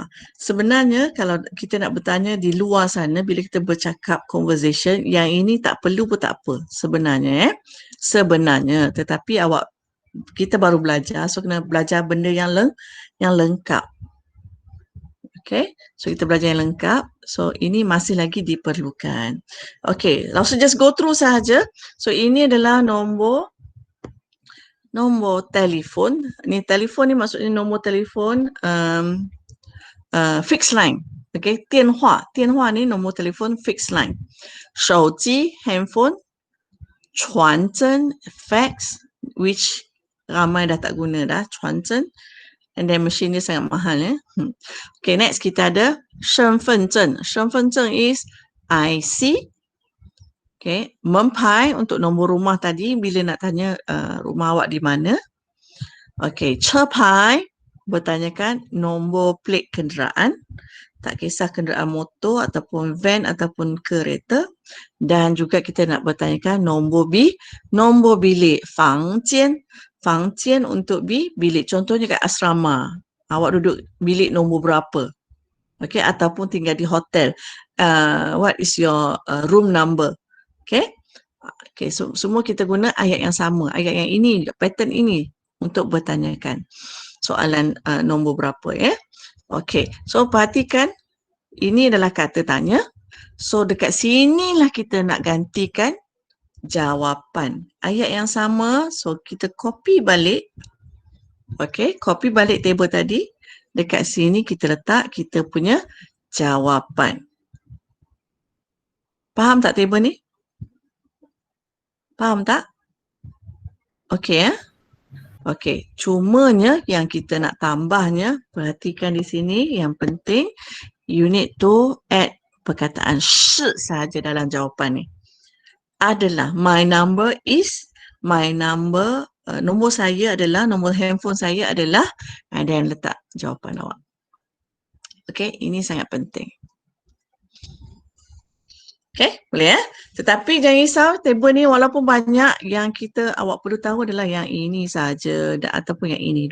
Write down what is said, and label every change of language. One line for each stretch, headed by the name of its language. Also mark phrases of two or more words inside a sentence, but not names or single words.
Malay: Sebenarnya kalau kita nak bertanya di luar sana, bila kita bercakap conversation, yang ini tak perlu pun tak apa sebenarnya. Sebenarnya, tetapi kita baru belajar, so kena belajar benda yang lengkap. Okay, so kita belajar yang lengkap. So ini masih lagi diperlukan. Okay, langsung
English: just go through
Malay: sahaja. So ini adalah nombor telefon. Ni telefon ni maksudnya nombor telefon
English: fixed line.
Malay: Okay, 电话 ni nombor telefon
English: fixed line.
Chinese: 手机 handphone, 传真 fax,
Malay: which ramai dah tak guna dah,
Chinese: 传真.
English: And then
Malay: machine dia sangat mahal Okay, next kita ada 身份证. 身份证
English: is IC.
Malay: Okay, 门牌 untuk nombor rumah tadi bila nak tanya rumah awak di mana. Okay, 车牌 bertanyakan nombor plate kenderaan. Tak kisah kenderaan motor ataupun van ataupun kereta. Dan juga kita nak bertanyakan nombor bilik.
Chinese: 房间. 房间
Malay: untuk bilik. Contohnya kat asrama. Awak duduk bilik nombor berapa? Okay, ataupun tinggal di hotel.
English: What is your room number?
Malay: Okay. Okay, so semua kita guna ayat yang sama. Ayat yang ini, pattern ini untuk bertanyakan soalan nombor berapa Okay, so perhatikan ini adalah kata tanya. So dekat sinilah kita nak gantikan jawapan. Ayat yang sama, so kita copy balik Okey, copy balik table tadi. Dekat sini kita letak kita punya jawapan. Faham tak table ni? Faham tak? Okey ya? Okey, cumanya yang kita nak tambahnya, perhatikan di sini yang penting
English: you need to add
Malay: perkataan shi sahaja dalam jawapan ni. Adalah,
English: my number is, my number,
Malay: nombor saya adalah, nombor handphone saya adalah,
English: and then
Malay: letak jawapan awak. Okey, ini sangat penting. Okey, boleh ya? Tetapi jangan risau, table ni walaupun banyak, yang kita awak perlu tahu adalah yang ini saja ataupun yang ini.